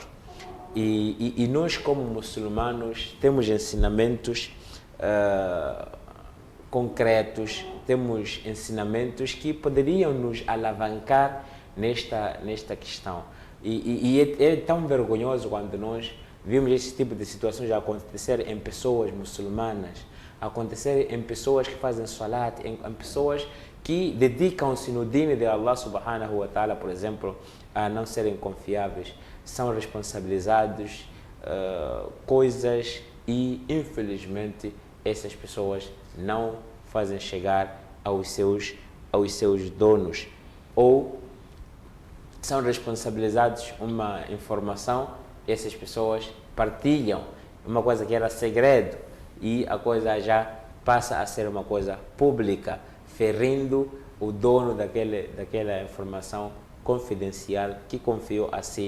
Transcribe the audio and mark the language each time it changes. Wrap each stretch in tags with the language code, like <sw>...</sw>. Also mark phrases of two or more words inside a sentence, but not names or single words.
<pt>E nós, como muçulmanos, temos ensinamentos concretos, temos ensinamentos que poderiam nos alavancar nesta questão. E é tão vergonhoso quando nós vimos esse tipo de situações acontecer em pessoas muçulmanas, acontecer em pessoas que fazem salat, em pessoas que dedicam-se no deen de</pt> <ar>الله سبحانه وتعالى,</ar> <pt>por exemplo, a não serem confiáveis, são responsabilizados coisas e, infelizmente, essas pessoas não fazem chegar aos seus donos, ou são responsabilizados uma informação, essas pessoas partilham uma coisa que era segredo e a coisa já passa a ser uma coisa pública, ferindo o dono daquela informação confidencial que confiou a si.</pt>